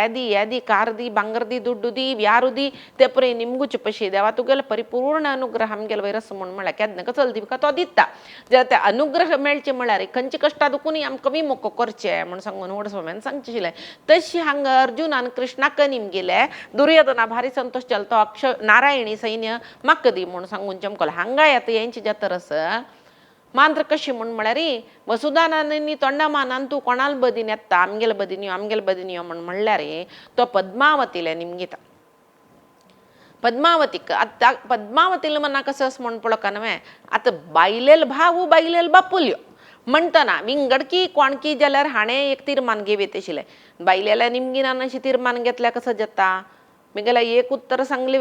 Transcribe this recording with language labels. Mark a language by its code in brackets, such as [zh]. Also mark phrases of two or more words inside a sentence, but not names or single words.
[kok] दी या दी कार दी बांगर दी दुड्डू दी व्यारू दी ते परे निमगूच पशी देवा तुगेले परिपूर्ण अनुग्रह आमगेल वैर असं म्हण म्हणला केदन कसं दी का तो दिता जर ते अनुग्रह मेळचे म्हळ्यार खंयची कष्टा दुखून आमकां विमुख करचे म्हण सांगून स्वाम्यान सांगचिले तशी हांग अर्जुन आणि कृष्णाक निमगेले दुर्योधना भारी संतोष चलतो अक्ष नारायणी सैन्य म्हाका दी म्हूण सांगून चमकल हांगा येता यांची जातरस मांत्र कशी म्हूण म्हळ्यार वसुदानानी तोंडामानान तूं कोणाल बदीन येता आमगेल बदीन यो म्हूण म्हणल्यार तो पद्मावतीले निमगीता पद्मावतीक आता पद्मावतीला मना कसं म्हण पडो का नव्हे आता बायलेल भाऊ बायलेल बापुल्यो म्हणतना विंगडकी कोणकी जाल्यार हाणें एक तीर्मान घेवेत आशिल्लें बायलेल्या निमगिनान अशी तीर्मान घेतल्या कसं जाता मेगेला एक उत्तर सांगली